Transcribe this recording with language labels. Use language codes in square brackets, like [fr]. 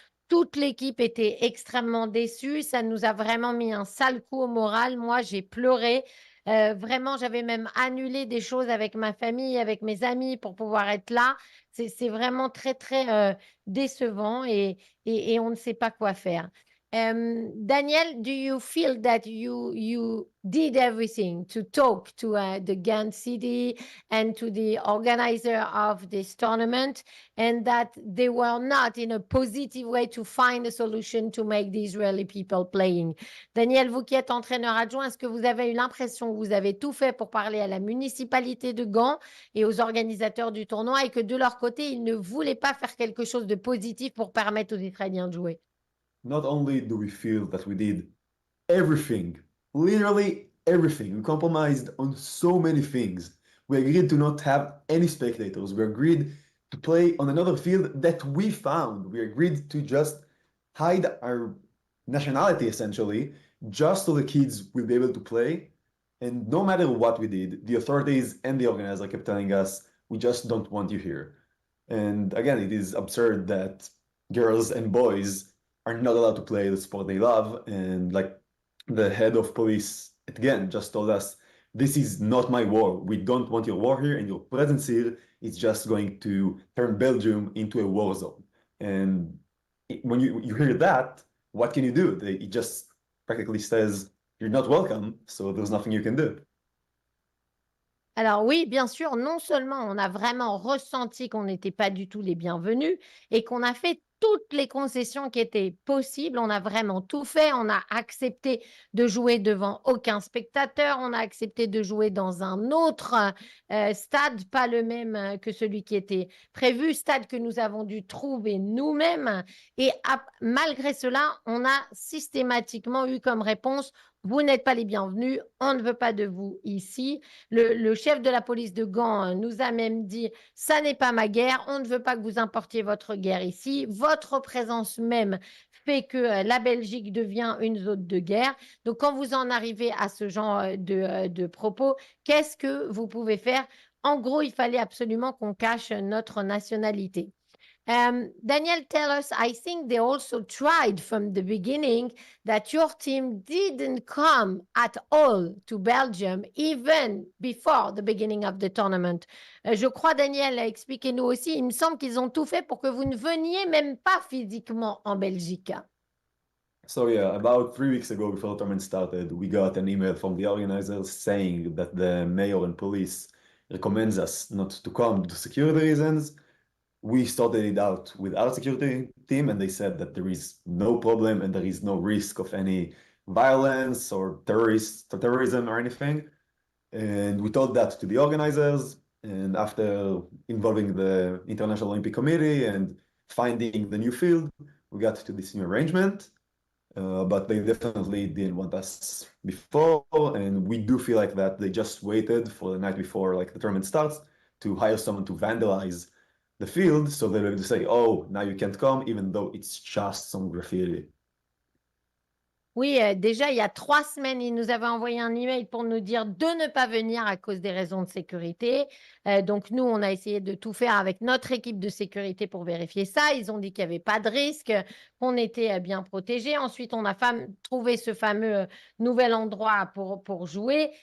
[fr] Toute l'équipe était extrêmement déçue. Ça nous a vraiment mis un sale coup au moral. Moi, j'ai pleuré. Vraiment, j'avais même annulé des choses avec ma famille, avec mes amis pour pouvoir être là. C'est vraiment très, très décevant et on ne sait pas quoi faire. [en] Daniel, do you feel that you did everything to talk to the Gun City and to the organizer of this tournament, and that they were not in a positive way to find a solution to make the Israeli people playing? [fr] Daniel, vous qui êtes entraîneur adjoint, est-ce que vous avez eu l'impression que vous avez tout fait pour parler à la municipalité de Gand et aux organisateurs du tournoi et que de leur côté, ils ne voulaient pas faire quelque chose de positif pour permettre aux Israéliens de jouer? [en] Not only do we feel that we did everything, literally everything, we compromised on so many things. We agreed to not have any spectators. We agreed to play on another field that we found. We agreed to just hide our nationality essentially, just so the kids will be able to play. And no matter what we did, the authorities and the organizer kept telling us, we just don't want you here. And again, it is absurd that girls and boys are not allowed to play the sport they love. And like the head of police, again, just told us, this is not my war. We don't want your war here, and your presence here is just going to turn Belgium into a war zone. And when you hear that, what can you do? It just practically says, you're not welcome, so there's nothing you can do. [fr] Alors oui, bien sûr, non seulement on a vraiment ressenti qu'on n'était pas du tout les bienvenus et qu'on a fait toutes les concessions qui étaient possibles, on a vraiment tout fait, on a accepté de jouer devant aucun spectateur, on a accepté de jouer dans un autre stade, pas le même que celui qui était prévu, stade que nous avons dû trouver nous-mêmes. Et malgré cela, on a systématiquement eu comme réponse: vous n'êtes pas les bienvenus, on ne veut pas de vous ici. Le chef de la police de Gand nous a même dit: ça n'est pas ma guerre, on ne veut pas que vous importiez votre guerre ici. Votre présence même fait que la Belgique devient une zone de guerre. Donc, quand vous en arrivez à ce genre de propos, qu'est-ce que vous pouvez faire? En gros, il fallait absolument qu'on cache notre nationalité. [en] Daniel, tell us, I think they also tried from the beginning that your team didn't come at all to Belgium, even before the beginning of the tournament. [fr] Je crois, Daniel, expliquez-nous aussi, il me semble qu'ils ont tout fait pour que vous ne veniez même pas physiquement en Belgique. [en] So yeah, about 3 weeks ago, before the tournament started, we got an email from the organizers saying that the mayor and police recommends us not to come due to security reasons. We started it out with our security team, and they said that there is no problem and there is no risk of any violence or terrorism or anything. And we told that to the organizers, and after involving the International Olympic Committee and finding the new field, we got to this new arrangement. But they definitely didn't want us before, and we do feel like that they just waited for the night before, like the tournament starts, to hire someone to vandalize the field, so they're able to say, oh, now you can't come, even though it's just some graffiti. [fr] Oui, déjà, il y a 3 semaines, ils nous avaient envoyé un email pour nous dire de ne pas venir à cause des raisons de sécurité. Donc, nous, on a essayé de tout faire avec notre équipe de sécurité pour vérifier ça. Ils ont dit qu'il n'y avait pas de risque, qu'on était bien protégés. Ensuite, on a trouvé ce fameux nouvel endroit pour jouer.